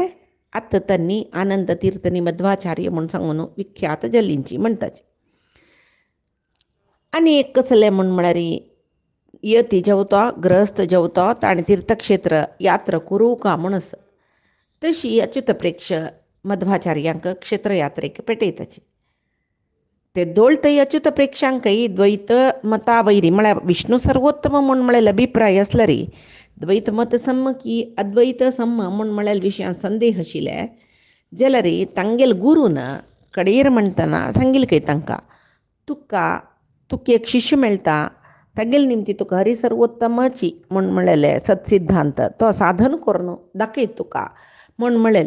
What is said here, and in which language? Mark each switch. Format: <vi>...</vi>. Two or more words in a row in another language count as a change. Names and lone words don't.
<kok>आतां तांणी आनंद तीर्थनी मध्वाचार्य म्हूण सांगून विख्यात जाल्लींची म्हणटाची. आनी एक कसलें म्हूण म्हळ्यार यती जेवतो ग्रहस्थ जेवतो ताणें तीर्थक्षेत्र यात्रा करूं का म्हूण आसा. तशी अच्युत प्रेक्ष मध्वाचार्यांक क्षेत्र यात्रेक पेटयताची. ते दोळतय अच्युत प्रेक्षांकय द्वैत मता वैरी म्हळ्यार विष्णू सर्वोत्तम म्हूण म्हळेलें अभिप्राय आसल्यार द्वैत मत सम्मकी अद्वैत सम्म म्हूण म्हळेल्या विशयान संदेह आशिल्ले जाल्यार तांगेल गुरून कडेर म्हणटना सांगिल्लें तांकां तुका एक शिश्य मेळटा तागेले निमती तुका हरी सर्वोत्तमाची म्हूण म्हळेलें सत्सिद्धांत तो साधन करून दाखयत तुका म्हूण म्हळेलें.</kok>